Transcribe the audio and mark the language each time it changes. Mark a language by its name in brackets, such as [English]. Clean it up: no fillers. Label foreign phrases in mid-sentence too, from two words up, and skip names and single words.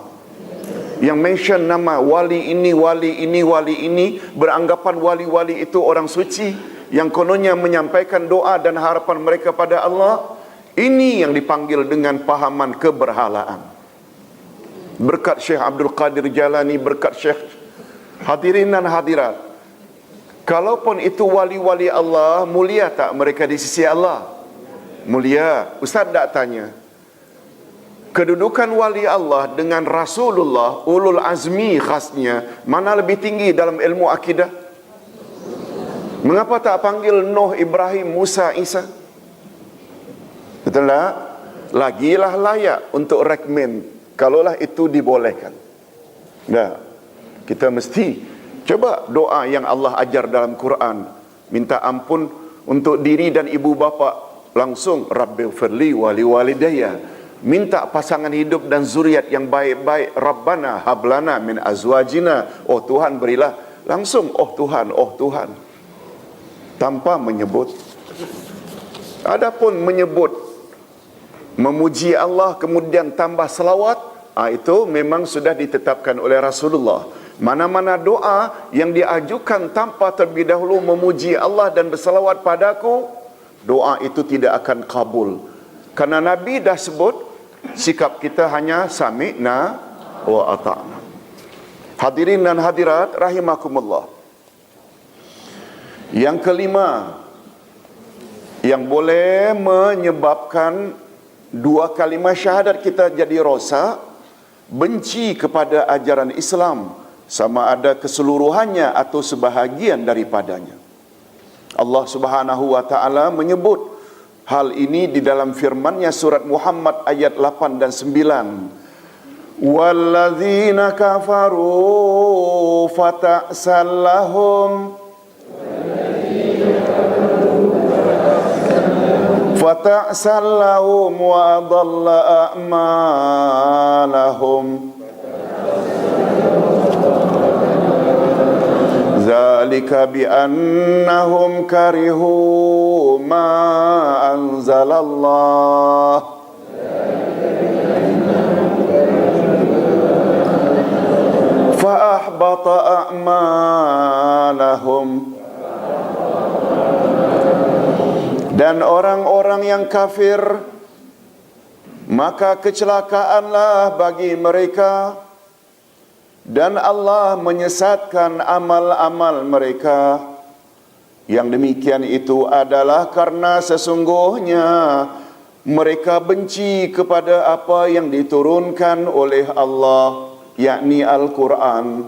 [Malay] Yang mention nama wali ini, wali ini, wali ini, beranggapan wali-wali itu orang suci, yang kononnya menyampaikan doa dan harapan mereka pada Allah. Ini yang dipanggil dengan pahaman keberhalaan. Berkat Syekh Abdul Qadir Jalani, berkat Syekh. Hadirin dan hadirat, kalaupun itu wali-wali Allah, mulia tak mereka di sisi Allah? Mulia. Ustaz tak tanya, kedudukan wali Allah dengan Rasulullah, [Arabic] أولو العزم [Malay] khasnya, mana lebih tinggi dalam ilmu akidah? Mengapa tak panggil Nuh, Ibrahim, Musa, Isa? Betul tak? Lagilah layak untuk recommend, kalaulah itu dibolehkan. Nah, kita mesti coba doa yang Allah ajar dalam Quran. Minta ampun untuk diri dan ibu bapa. [Arabic] Langsung ربِّ اغفر لي ولوالديَّ. [Malay] Minta pasangan hidup dan zuriat yang baik-baik. [Arabic] ربنا هب لنا من أزواجنا. [Malay] Oh Tuhan berilah. Langsung oh Tuhan, oh Tuhan. Tanpa menyebut. Adapun menyebut, memuji Allah kemudian tambah selawat, itu memang sudah ditetapkan oleh Rasulullah. Mana-mana doa yang diajukan tanpa terlebih dahulu memuji Allah dan berselawat padaku, doa itu tidak akan kabul. Karena Nabi dah sebut, sikap kita hanya [Arabic] سمعنا وأطعنا. [Malay] Hadirin dan hadirat rahimakumullah. Yang kelima, yang boleh menyebabkan dua kalimah syahadat kita jadi rosak, benci kepada ajaran Islam, sama ada keseluruhannya atau sebahagian daripadanya. Allah [Arabic] سبحانه وتعالى [Malay] menyebut hal ini di dalam firman-Nya surat Muhammad ayat 8 dan 9. [Arabic] والذين كفروا فتعسا لهم وأضل أعمالهم. ذلك بأنهم كرهوا ما أنزل الله. فأحبط أعمالهم. [Malay] Dan orang-orang yang kafir, maka kecelakaanlah bagi mereka. Dan Allah menyesatkan amal-amal mereka. Yang demikian itu adalah karena sesungguhnya mereka benci kepada apa yang diturunkan oleh Allah, yakni Al-Quran.